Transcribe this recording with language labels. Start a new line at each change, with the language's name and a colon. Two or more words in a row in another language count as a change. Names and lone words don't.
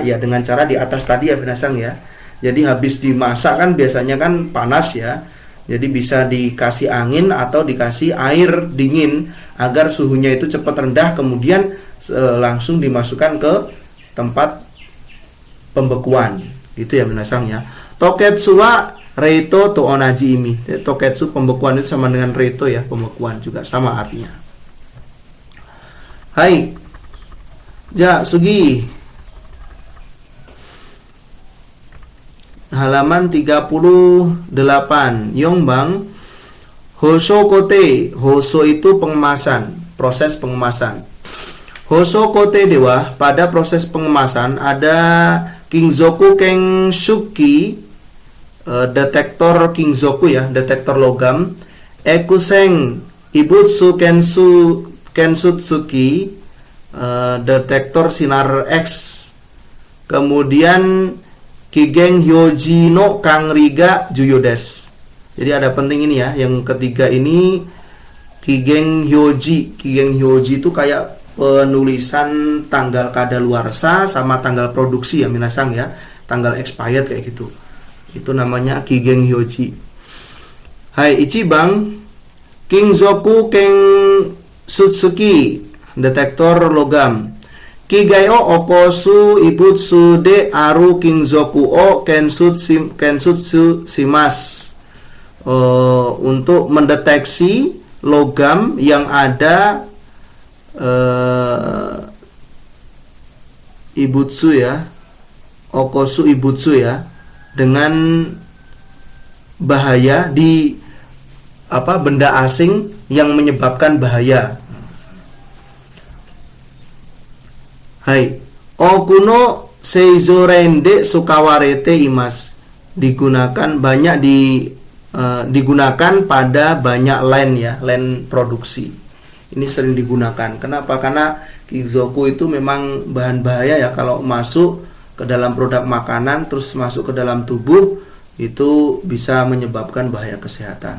Indonesian: Ya dengan cara di atas tadi ya minasang ya. Jadi habis dimasak kan biasanya kan panas ya. Jadi bisa dikasih angin atau dikasih air dingin agar suhunya itu cepat rendah, kemudian langsung dimasukkan ke tempat pembekuan. Itu ya minasang ya.
Japanese: 凍結は冷凍と同じ意味.
Indonesian: Toketsu pembekuan itu sama dengan reito ya, pembekuan juga sama artinya.
Japanese: はい。じゃ次.
Indonesian: Halaman 38.
Japanese: 四番、包装工程.
Indonesian: Hoso itu pengemasan, proses pengemasan.
Japanese: 包装工程では,
Indonesian: pada proses pengemasan ada
Japanese: 金属検出機,
Indonesian: detektor kingzoku ya, detektor logam.
Japanese: X線異物検出機,
Indonesian: detektor sinar X.
Japanese: Kemudian 期限表示の管理が重要です.
Indonesian: Jadi ada penting ini ya, yang ketiga ini
Japanese: 期限表示. 期限表示
Indonesian: itu kayak penulisan tanggal kadaluarsa sama tanggal produksi ya minasang ya, tanggal expired kayak gitu. Itu namanya
Japanese: 期限表示. はい一番金属検出機,
Indonesian: detektor logam.
Japanese: 危害を起こす異物である金属を検出します.
Indonesian: Untuk mendeteksi logam yang ada ibutsu ya,
Japanese: 起こす異物
Indonesian: ya, dengan bahaya benda asing yang menyebabkan bahaya.
Japanese: はい、多くの製造ラインで使われています,
Indonesian: digunakan pada banyak line ya, line produksi. Ini sering digunakan. Kenapa? Karena Kizoku itu memang bahan bahaya ya, kalau masuk ke dalam produk makanan terus masuk ke dalam tubuh itu bisa menyebabkan bahaya kesehatan.